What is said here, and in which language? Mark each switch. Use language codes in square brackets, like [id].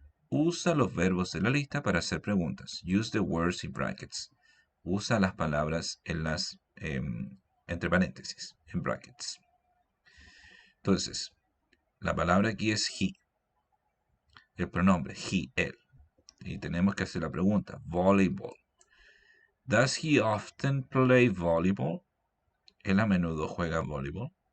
[es] Usa los verbos de la lista para hacer preguntas. [en] Use the words in brackets. [es] Usa las palabras en las entre paréntesis, en brackets. Entonces, la palabra aquí es he. El pronombre, he, él. Y tenemos que hacer la pregunta, volleyball. [en] Does he often play volleyball? [es] ¿Él a menudo juega voleibol?